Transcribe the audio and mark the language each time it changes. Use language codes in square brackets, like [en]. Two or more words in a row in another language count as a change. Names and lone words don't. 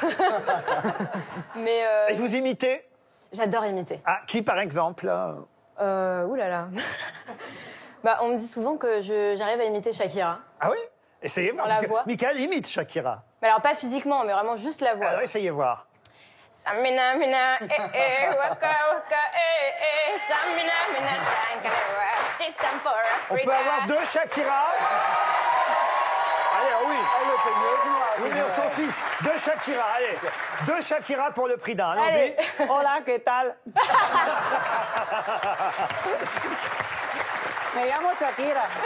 [fr] Mais Et vous imitez? j'adore imiter. Ah, qui par exemple? Ouh là là. On me dit souvent que j'arrive à imiter Shakira. Ah oui? Essayez voir. Sur la Parce que voix. Michael imite Shakira. Mais alors, pas physiquement, mais vraiment juste la voix. Alors essayez voir. Samina, mina, waka, waka, samina, mina, [en] sankara, this time for [fr] On [en] Africa. [fr] peut avoir deux Shakira. Allez, oui. Oui, mais on s'en fiche. Deux Shakira, allez. Deux Shakira pour le prix d'un. Allons-y. [es] Hola, ¿qué tal? Me llamo Shakira.